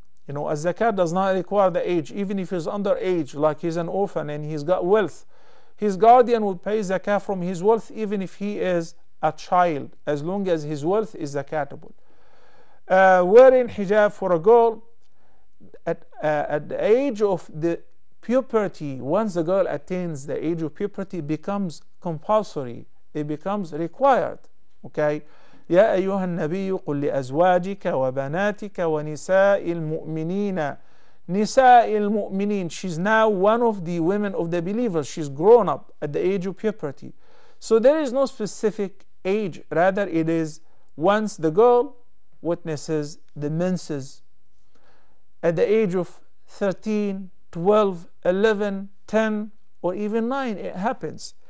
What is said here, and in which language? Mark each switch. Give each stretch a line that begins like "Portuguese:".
English: You know, a zakat does not require the age. Even if he's underage, like he's an orphan and he's got wealth, his guardian will pay zakah from his wealth, even if he is a child, as long as his wealth is zakatable. Wearing hijab for a girl at the age of the puberty, once the girl attains the age of puberty, it becomes compulsory, it becomes required. Okay,
Arabic: يا أيها النبي قل لأزواجك وبناتك ونساء المؤمنين. نساء المؤمنين,
English: she's now one of the women of the believers, she's grown up at the age of puberty. So there is no specific age, rather it is once the girl witnesses the menses at the age of 13, 12, 11, 10, or even 9, it happens.